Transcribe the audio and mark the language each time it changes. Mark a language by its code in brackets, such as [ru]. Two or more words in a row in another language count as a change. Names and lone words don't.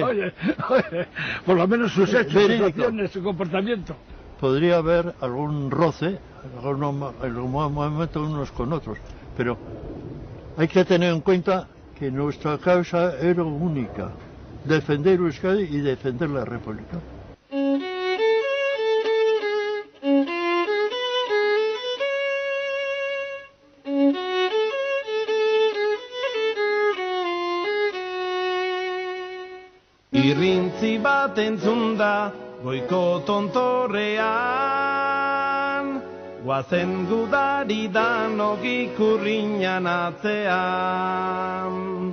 [es] Oye, por lo menos sus hechos, sus acciones, su comportamiento. Podría haber algún roce, en algún momento unos con otros, pero hay que tener en cuenta que nuestra causa era única, defender Euskadi y defender la República. [eu] Irrintzi bat entzun da goiko tontorrean, guazen gudari danok ikurriñan atzean.